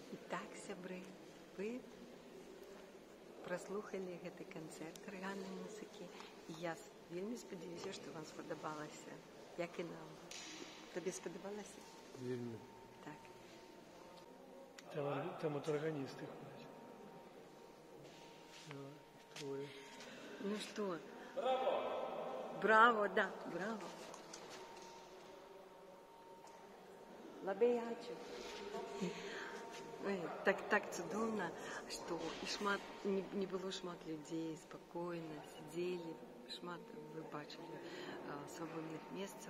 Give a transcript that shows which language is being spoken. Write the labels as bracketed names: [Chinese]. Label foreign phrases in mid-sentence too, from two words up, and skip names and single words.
[Belarusian] так, сябры, вы праслухалі гэты канцэрт арганнай музыкі, і я вельмі спадзяюся, што вам спадабалася, як і нам. Табе спадабалася? Вельмі. Так. [Ukrainian] Там от органісти ходять. Твоє. [Russian] Ну что? Браво, да, браво. Лабеячу. [Belarusian] Ой, так цудоўна, што і шмат, не было шмат людзей, спакойна, сидзелі, шмат вы бачылі свабодных месцаў.